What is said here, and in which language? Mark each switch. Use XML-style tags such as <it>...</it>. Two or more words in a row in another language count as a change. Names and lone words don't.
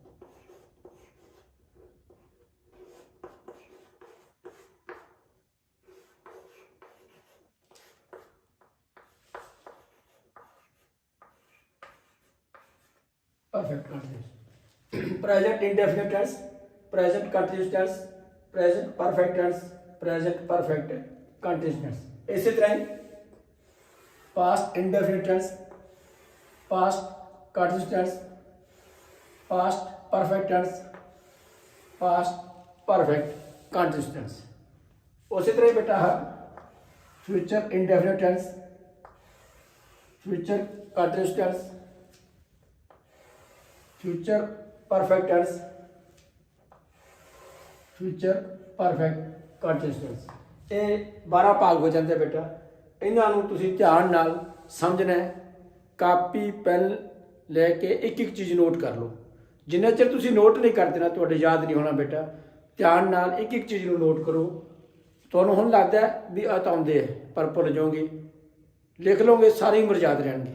<en>perfect continuous, present indefinite tense, present continuous tense, present perfect tense, present perfect continuous tense।</en> <hi>इसी तरह ही</hi> <en>past indefinite tense, past continuous tense, past perfect tense, past perfect continuous tense।</en> <hi>उसी तरह बेटा है</hi> <en>future indefinite tense, future continuous tense, future perfect tense, future perfect continuous tense।</en> <pa>ਇਹ 12 ਭਾਗ ਹੋ ਜਾਂਦੇ ਬੇਟਾ। ਇਹਨਾਂ ਨੂੰ ਤੁਸੀਂ ਧਿਆਨ ਨਾਲ ਸਮਝਣਾ ਹੈ।</pa> <en>copy pen</en> <pa>ਲੈ ਕੇ ਇੱਕ ਇੱਕ ਚੀਜ਼ ਨੋਟ ਕਰ ਲਓ। ਜਿੰਨਾ ਚਿਰ ਤੁਸੀਂ ਨੋਟ ਨਹੀਂ ਕਰਦੇ ਨਾ ਤੁਹਾਡੇ ਯਾਦ ਨਹੀਂ ਹੋਣਾ ਬੇਟਾ। ਧਿਆਨ ਨਾਲ ਇੱਕ ਇੱਕ ਚੀਜ਼ ਨੂੰ ਨੋਟ ਕਰੋ। ਤੁਹਾਨੂੰ ਹੁਣ ਲੱਗਦਾ ਵੀ ਆ ਤਾਂ ਆਉਂਦੇ ਹੈ ਪਰ ਭੁੱਲ ਜਾਓਗੇ, ਲਿਖ ਲਓਗੇ ਸਾਰੀ ਉਮਰ ਯਾਦ ਰਹਿਣਗੇ।</pa>